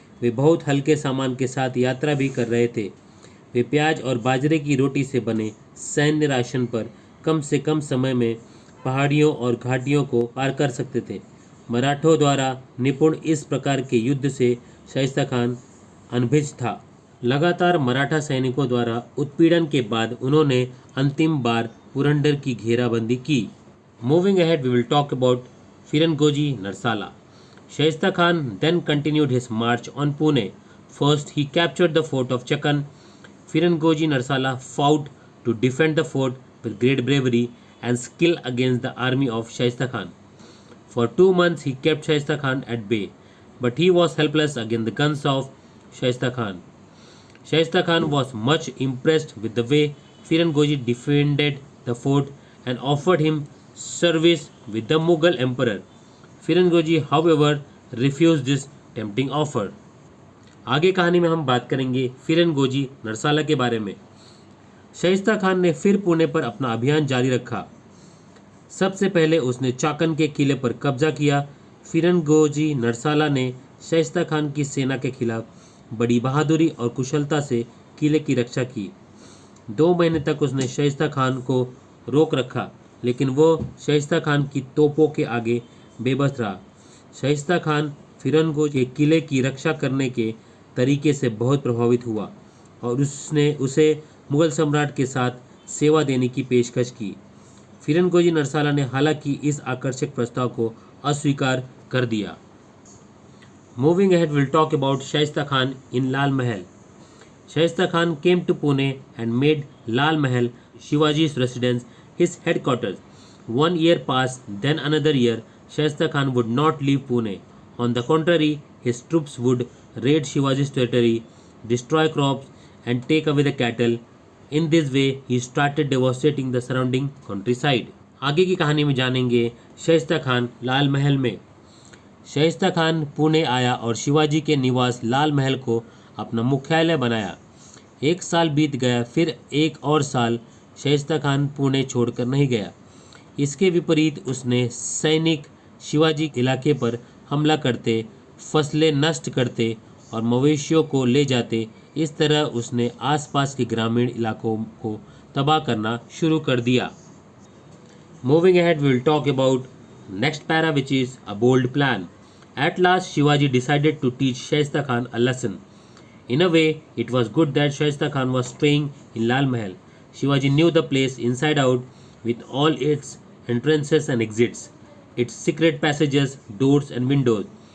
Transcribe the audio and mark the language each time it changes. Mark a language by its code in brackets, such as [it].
[hi] वे बहुत हल्के सामान के साथ यात्रा भी कर रहे थे। वे प्याज और बाजरे की रोटी से बने सैन्य राशन पर कम से कम समय में पहाड़ियों और घाटियों को पार कर सकते थे। मराठों द्वारा निपुण इस प्रकार के युद्ध से शाइस्ता खान अनभिज्ञ था। लगातार मराठा सैनिकों द्वारा उत्पीड़न के बाद उन्होंने अंतिम बार पुरंदर की घेराबंदी की। [en] Moving ahead, we will talk about Firangoji Narsala. Shaista Khan then continued his march on Pune. First, he captured the fort of Chakan. Firangoji Narsala fought to defend the fort with great bravery and skill against the army of Shaista Khan. For 2 months, he kept Shaista Khan at bay, but he was helpless against the guns of Shaista Khan. Shaista Khan was much impressed with the way Firangoji defended the fort and offered him service with the Mughal emperor. Firangoji, however, refused this tempting offer. [hi] आगे कहानी में हम बात करेंगे फिरंगोजी नरसाला के बारे में। शाइस्ता खान ने फिर पुणे पर अपना अभियान जारी रखा। सबसे पहले उसने चाकन के किले पर कब्जा किया। फिरंगोजी नरसाला ने शाइस्ता खान की सेना के खिलाफ बड़ी बहादुरी और कुशलता से किले की रक्षा की। 2 महीने तक उसने शाइस्ता खान को रोक रखा, लेकिन वो शाइस्ता खान की तोपों के आगे बेबस रहा। शाइस्ता खान फिरंगोज के किले की रक्षा करने के तरीके से बहुत प्रभावित हुआ और उसने उसे मुगल सम्राट के साथ सेवा देने की पेशकश की। फिरंगोजी नरसाला ने हालांकि इस आकर्षक प्रस्ताव को अस्वीकार कर दिया। [en] Moving ahead, we'll talk about Shaista Khan in Lal Mahal. Shaista Khan came to Pune and made Lal Mahal, Shivaji's residence, his headquarters. 1 year passed, then another year. Shaista Khan would not leave Pune. On the contrary, his troops would raid Shivaji's territory, destroy crops, and take away the cattle. In this way, he started devastating the surrounding countryside. [hi] आगे की कहानी में जानेंगे शाइस्ता खान लाल महल में। शाइस्ता खान पुणे आया और शिवाजी के निवास लाल महल को अपना मुख्यालय बनाया। 1 साल बीत गया, फिर 1 और साल शाइस्ता खान पुणे छोड़कर नहीं गया। इसके विपरीत उसने सैनिक शिवाजी इलाके पर हमला करते, फसलें नष्ट करते और मवेशियों को ले जाते। इस तरह उसने आसपास के ग्रामीण इलाकों को तबाह करना शुरू कर दिया। [en] Moving ahead, we will talk about next para, which is a bold plan. At last, Shivaji decided to teach Shaista Khan a lesson. In a way, it was good that Shaista Khan was staying in Lal Mahal. Shivaji knew the place inside out, with all its entrances and exits, its secret passages, doors and windows.